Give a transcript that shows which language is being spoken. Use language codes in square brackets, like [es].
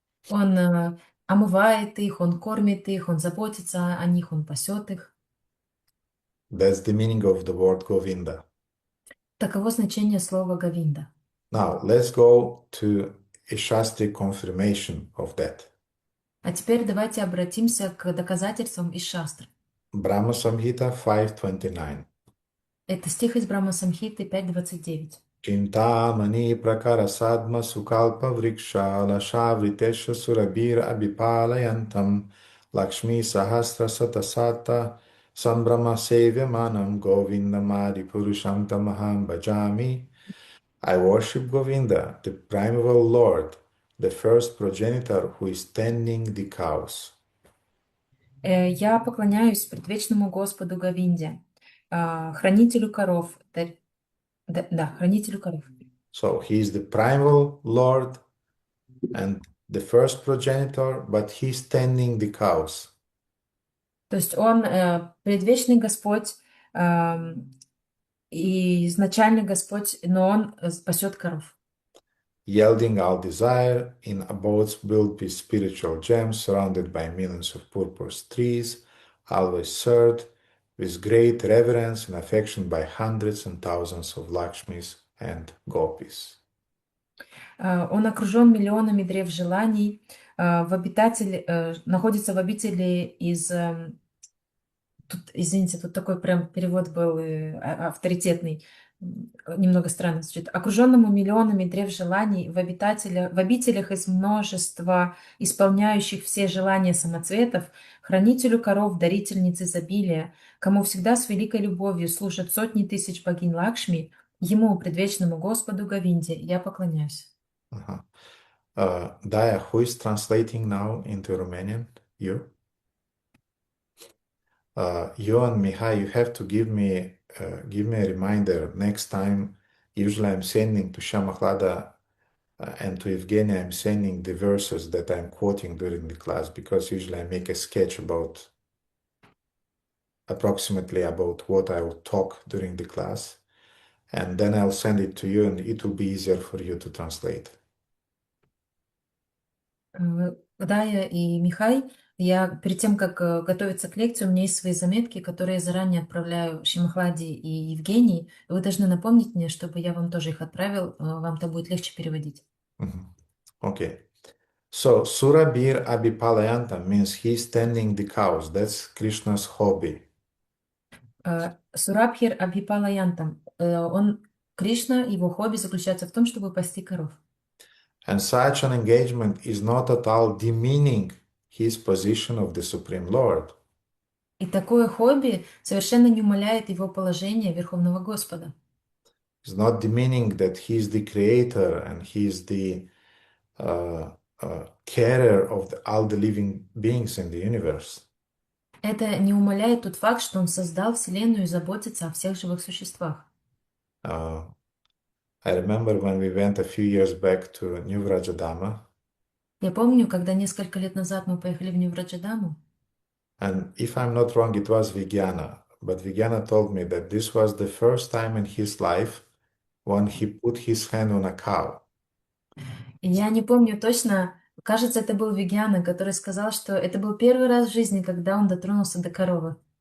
[ru] Он омывает их, он кормит их, он заботится о них, он пасет их. [en] That's the meaning of the word Govinda. [ru] Таково значение слова Говинда. [en] Now, let's go to a Shastri confirmation of that. [ru] А теперь давайте обратимся к доказательствам из Шастры. [en] Brahma Samhita 5.29. [ru] Это стих из Брахма Самхиты 5.29. [sa] Chintamani prakara sadma sukalpa vriksha lashavritesha surabir abhipalayantam Lakshmi sahasra satasata sambrahma sevyamanam govindamadi purusham tamaham bhajami. [en] I worship Govinda, the primeval Lord, the first progenitor who is tending the cows. [ru] Я поклоняюсь предвечному Господу Говинде, хранителю коров. Да, хранителю коров. [en] So he is the primeval Lord and the first progenitor, but he's tending the cows. [ru] То есть он предвечный Господь и изначальный Господь, но он пасет коров. [en] Yielding all desire in abodes built with spiritual gems, surrounded by millions of purple trees, always served with great reverence and affection by hundreds and thousands of Lakshmis and Gopis. [ru] Он окружен миллионами древ желаний, находится в обители из... Тут, извините, тут такой прям перевод был авторитетный, немного странно звучит. Окруженному миллионами древ желаний в обителях из множества исполняющих все желания самоцветов, хранителю коров, дарительниц изобилия, кому всегда с великой любовью служат сотни тысяч богинь Лакшми, ему, предвечному Господу Говинде, я поклоняюсь. [en] Daya, who is translating now into Romanian? You? You and Mihai, you have to give me a reminder next time. Usually I'm sending to Shamaklada and to Evgenia, I'm sending the verses that I'm quoting during the class, because usually I make a sketch approximately about what I will talk during the class, and then I'll send it to you and it will be easier for you to translate. [ru] Дая и Михай, я перед тем, как готовиться к лекции, у меня есть свои заметки, которые я заранее отправляю Шимахладе и Евгении. Вы должны напомнить мне, чтобы я вам тоже их отправил, вам то будет легче переводить. [en] Okay. So, Surabir Abhipalayantam means he's tending the cows. That's Krishna's hobby. [ru] Сурабхир Абхипалаянтам. Кришна, его хобби заключается в том, чтобы пасти коров. [en] And such an engagement is not at all demeaning his position of the Supreme Lord. [ru] И такое хобби совершенно не умаляет его положение Верховного Господа. [en] It's not demeaning that He's the creator and He's the carer of all the living beings in the universe. [ru] Это не умаляет тот факт, что Он создал Вселенную и заботится о всех живых существах. [en] Uh, I remember when we went a few years back to New Vrajadama, [ru] Я помню, когда несколько лет назад мы поехали в Нью-Враджадаму, [en] and if I'm not wrong, it was Vigyana, but Vigyana told me that this was the first time in his life when he put his hand on a cow. [ru] и я не помню точно, кажется, это был Вегьяна, который сказал, что это был первый раз в жизни, когда он дотронулся до коровы.